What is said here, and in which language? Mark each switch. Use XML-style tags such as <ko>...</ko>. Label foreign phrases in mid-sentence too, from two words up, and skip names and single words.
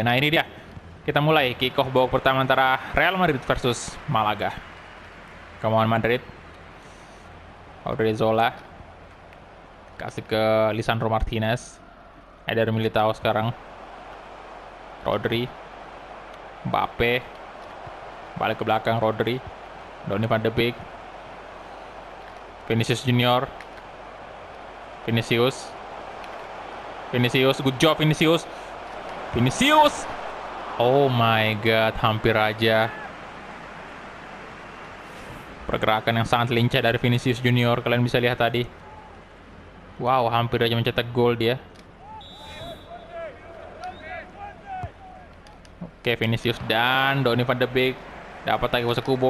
<id>Nah, ini dia. Kita mulai</id> <en>kick off</en> <id>babak pertama antara Real Madrid versus Malaga.</id> <en>Come on Madrid.</en> <id>Odriozola. Kasih ke Lisandro Martinez. Eder Militao sekarang. Rodri. Mbappe. Balik ke belakang Rodri. Donny van de Beek. Vinicius Junior. Vinicius.</id> <en>Good job</en> <id>Vinicius. Vinicius.</id> <en>Oh my god,</en> <id>hampir aja. Pergerakan yang sangat lincah dari Vinicius Junior, kalian bisa lihat tadi. Wow, hampir aja mencetak gol dia. Oke, Vinicius dan Donny van de Beek dapat Takefusa Kubo.</id>